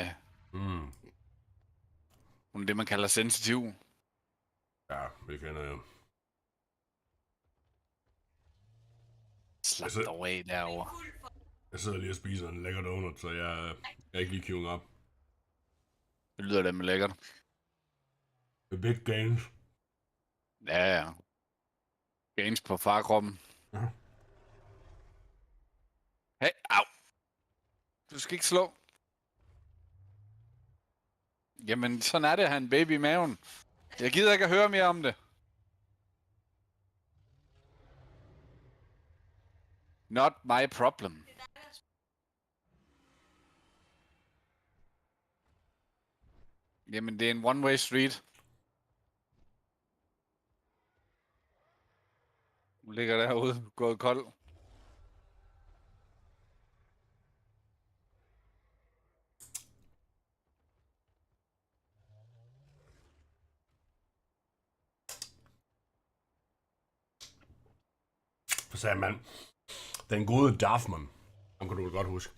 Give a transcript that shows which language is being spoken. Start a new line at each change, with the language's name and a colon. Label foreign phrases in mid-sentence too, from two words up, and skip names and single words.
Danish: Hun er det, man kalder sensitiv. Ja, det kender jeg. Slap dog af derovre. Jeg sidder lige og spiser en lækker donut, så jeg er ikke lige queuing op. Det lyder da med lækkert.
English: The big games.
Danish: Ja. Gains på farkroppen. Hey, au! Du skal ikke slå. Jamen, sådan er det at have en baby i maven. Jeg gider ikke at høre mere om det.
English: Not my problem.
Danish: Jamen, det er en
English: one-way street.
Danish: Hun ligger derude, gået kold. Så sagde man, den gode Darfman, ham kan du godt huske.